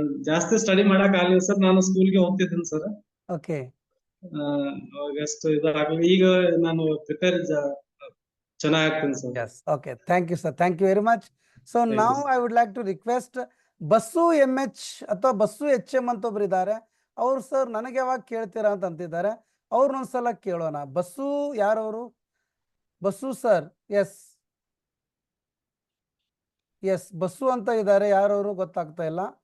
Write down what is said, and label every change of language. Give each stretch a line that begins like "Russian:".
Kannada: ಜಾಸ್ತಿ ಸ್ಟಡಿ ಮಾಡಕ್ ಆಗ್ಲಿಲ್ಲ ಸರ್, ನಾನು ಸ್ಕೂಲ್ಗೆ ಹೋಗ್ತಿದ್ದೀನಿ ಸರ್. ಓಕೆ, ಆಗಸ್ಟ್ ಇದಾಗಲಿ ಈಗ ನಾನು ಪ್ರಿಪೇರ್ ಚೆನ್ನಾಗಿ ಆಗ್ತೀನಿ sir.
English: Yes, okay. Thank you, sir. Thank you very much. So Thank you, now sir. I would like to request
Kannada: bus MH ಅಥವಾ ಬಸ್ಸು HM ಅಂತ ಒಬ್ರು ಇದ್ದಾರೆ. ಅವ್ರು ಸರ್ ನನಗೆ ಯಾವಾಗ ಕೇಳ್ತೀರಾ ಅಂತ ಅಂತಿದ್ದಾರೆ. ಅವ್ರನ್ನೊಂದ್ಸಲ ಕೇಳೋಣ. ಬಸ್ಸು ಯಾರವರು? Bus sir. S S bus ಅಂತ ಇದ್ದಾರೆ. ಯಾರವರು ಗೊತ್ತಾಗ್ತಾ ಇಲ್ಲ.